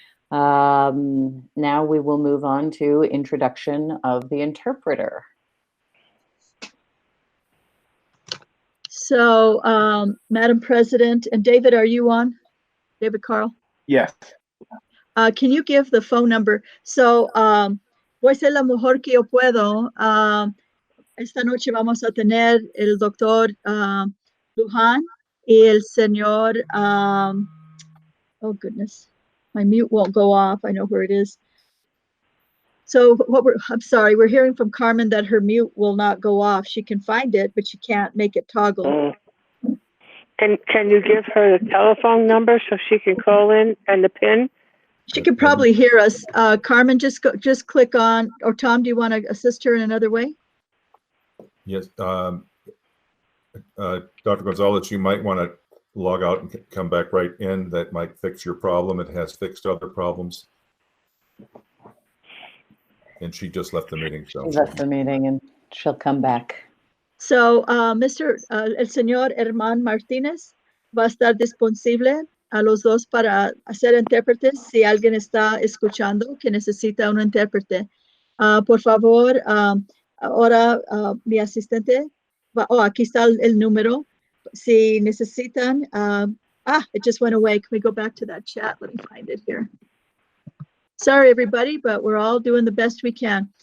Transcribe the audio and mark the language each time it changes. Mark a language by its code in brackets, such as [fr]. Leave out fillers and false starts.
[en] Now we will move on to introduction of the interpreter. So, Madam President, and David, are you on? David Carl? Yes. Can you give the phone number? [es] So, voy a ser lo mejor que yo puedo. Esta noche vamos a tener el doctor Luján y el señor, [en] oh goodness, my mute won't go off. I know where it is. So I'm sorry, we're hearing from Carmen that her mute will not go off. She can find it, but she can't make it toggle. And can you give her the telephone number so she can call in and the PIN? She can probably hear us. Carmen, just click on, or Tom, do you want to assist her in another way? Yes. Dr. Gonzalez, you might want to log out and come back right in. That might fix your problem. It has fixed other problems. And she just left the meeting. So. She left the meeting and she'll come back. [es] So, el señor Herman Martínez va a estar disponible a los dos para hacer intérpretes si alguien está escuchando que necesita un intérprete. Por favor, ahora mi asistente aquí está el número. Si necesitan, [en] it just went away. Can we go back to that chat? Let me find it here. Sorry, everybody, but we're all doing the best we can.